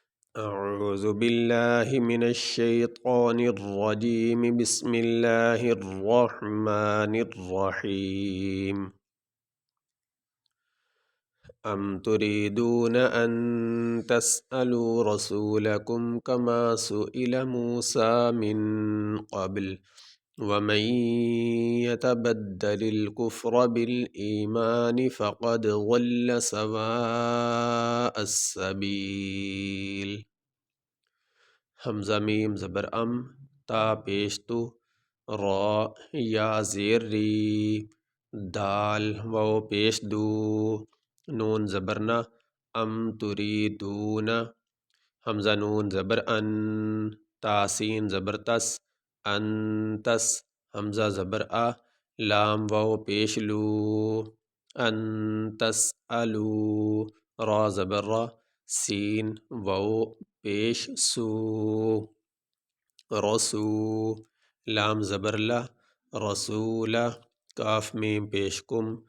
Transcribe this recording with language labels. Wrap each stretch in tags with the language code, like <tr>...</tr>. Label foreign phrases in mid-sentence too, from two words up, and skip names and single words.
<ar>أعوذ بالله من الشيطان الرجيم بسم الله الرحمن الرحيم أم تريدون أن تسألوا رسولكم كما سئل موسى من قبل ومن يتبدل الكفر بالإيمان فقد ضل سواء السبيل</ar> <ur>حمزہ میم زبر تا پیش تو را یا زیر ری دال واو پیش دو نون زبرنا تریدون حمزہ نون زبر تاسین زبر تس تس حمزہ زبر لام واو پیش لو تس را زبر را سین واو پیش سو رسو لام زبر لا رسول کاف میم پیش کم</ur>